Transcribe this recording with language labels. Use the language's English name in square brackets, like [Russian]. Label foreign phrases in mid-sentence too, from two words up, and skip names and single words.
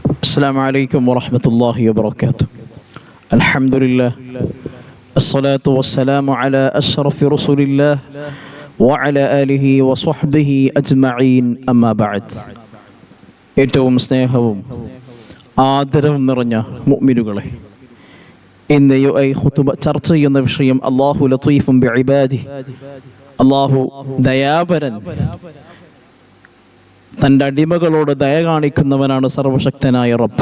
[Arabic] السلام عليكم ورحمة الله وبركاته. الحمد لله الصلاة والسلام على أشرف رسول الله وعلى آله وصحبه أجمعين أما بعد. [Malayalam] ഏറ്റവും സ്നേഹവും ആദരവും നിറഞ്ഞ മുഅ്മിനുകളെ, ഇന്ന് ഖുതുബ ചർച്ച ചെയ്യുന്ന വിഷയം [Arabic] الله لطيف بعباده, [Malayalam] അല്ലാഹു ദയാപരൻ, തൻ്റെ അടിമകളോട് ദയ കാണിക്കുന്നവനാണ് സർവശക്തനായ റബ്ബ്.